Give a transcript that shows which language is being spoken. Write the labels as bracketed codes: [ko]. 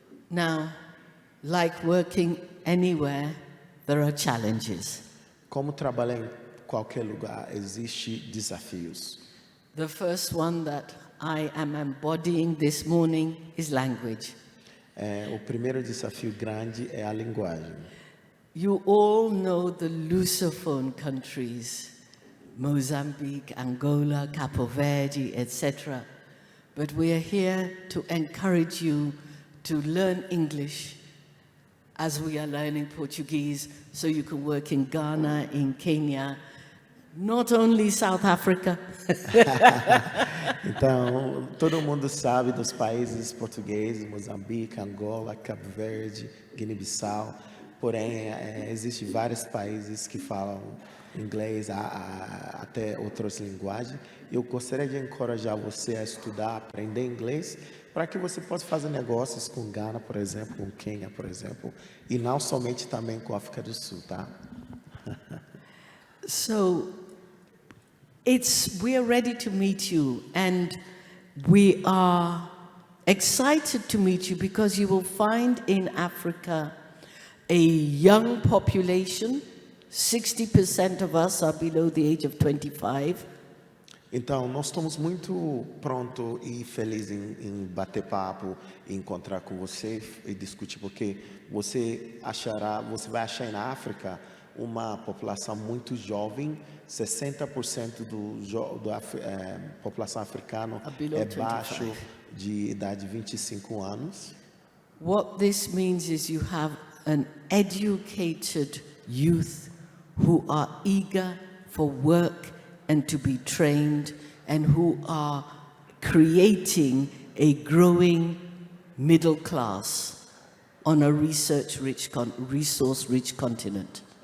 [en] Now, like working anywhere, there are challenges. [pt] Como trabalhar em qualquer lugar, existe desafios. [en] The first one that I am embodying this morning is language. [pt] O primeiro desafio grande é a linguagem. [en] You all know the Lusophone countries, Mozambique, Angola, Capo Verde, etc. But we are here to encourage you to learn English as we are learning Portuguese, so you can work in Ghana, in Quênia, not only South Africa. [pt] Então, todo mundo sabe dos países portugueses, Moçambique, Angola, Cabo Verde, Guiné-Bissau. Porém, existem vários países que falam inglês, até outras linguagens. Eu gostaria de encorajar você a estudar, aprender inglês, para que você possa fazer negócios com Gana, por exemplo, com Quênia, por exemplo, e não somente também com a África do Sul, tá? [en] So, we are ready to meet you, and we are excited to meet you because you will find in Africa a young population. 60% of us are below the age of 25. [pt] Então, nós estamos muito prontos e felizes em bater papo, em encontrar com você e discutir, porque você vai achar na África uma população muito jovem. 60% da população africana é baixo de idade de 25 anos. [en] What this means is you have an educated youth who are eager for work and to be trained, and who are creating a growing middle class on a resource-rich continent.